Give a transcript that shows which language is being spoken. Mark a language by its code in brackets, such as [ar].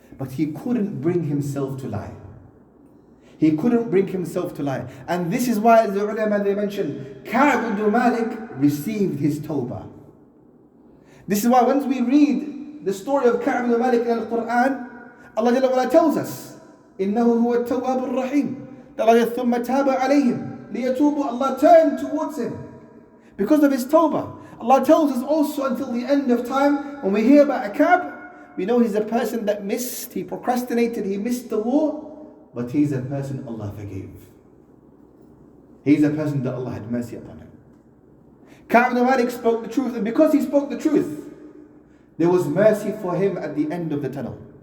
[en] But he couldn't bring himself to lie. He couldn't bring himself to lie. And this is why the ulama, they mentioned, Ka'b ibn Malik received his tawbah. This is why once we read the story of Ka'b ibn Malik in the Quran, Allah Jalla wa Ala tells us, [ar] إِنَّهُ هُوَ التَّوَّابُ الرَّحِيمُ. [en] That Allah [ar] ثُمَّ تَابَ عَلَيْهِمْ لِيَتُوبُوا. [en] Allah turned towards him because of his tawbah. Allah tells us also until the end of time, when we hear about a Ka'b, we know he's a person that missed, he procrastinated, he missed the war, but he's a person Allah forgave. He's a person that Allah had mercy upon him. Ka'b ibn Malik spoke the truth, and because he spoke the truth, there was mercy for him at the end of the tunnel.